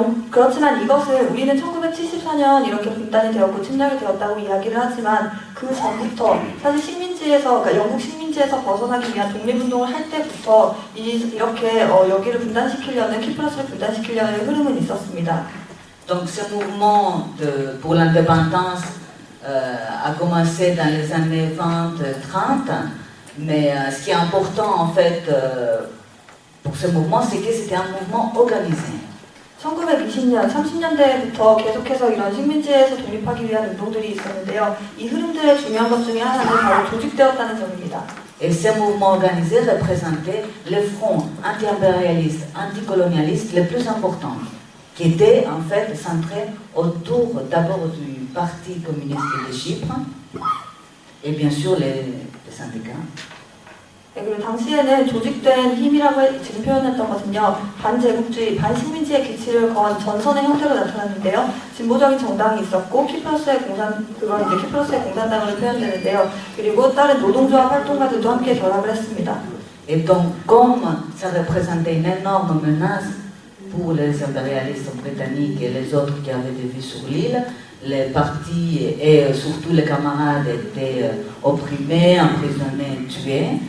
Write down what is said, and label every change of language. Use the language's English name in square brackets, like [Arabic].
[Korean] 그렇지만 이것을 우리는 1974년 이렇게 분단이 되었고 침략이 되었다고 이야기를 하지만 그 전부터 사실 식민지에서 그러니까 영국 식민지에서 벗어나기 위한 독립운동을 할 때부터 이렇게 여기를 분단시키려는 키프러스를 분단시키려는 흐름은 있었습니다. [French] Donc ce mouvement pour l'indépendance a commencé dans les années 20-30, mais ce qui est important en fait pour ce mouvement, c'est que c'était un mouvement organisé. [Korean] 1920년, 30년대부터 계속해서 이런 식민지에서 독립하기 위한 운동들이 있었는데요. 이 흐름들의 중요한 것 중에 하나는 바로 조직되었다는 점입니다. [French] Et ces mouvements organisés représentaient les fronts anti-impérialistes, anticolonialistes les plus importants, qui étaient en fait centrés autour d'abord du Parti communiste de Chypre et bien sûr les syndicats. [Korean] 네, 그리고 당시에는 조직된 힘이라고 지금 표현했던 것은요, 반제국주의, 반식민지의 기치를 건 전선의 형태로 나타났는데요. 진보적인 정당이 있었고, 그건 이제 키프러스의 공산당으로 표현되는데요. 그리고 다른 노동조합 활동가들도 함께 결합을 했습니다. [French] Et donc, comme ça représentait une énorme menace pour les impérialistes britanniques et les autres qui avaient des vies sur l'île, les partis et surtout les camarades étaient opprimés, emprisonnés, tués.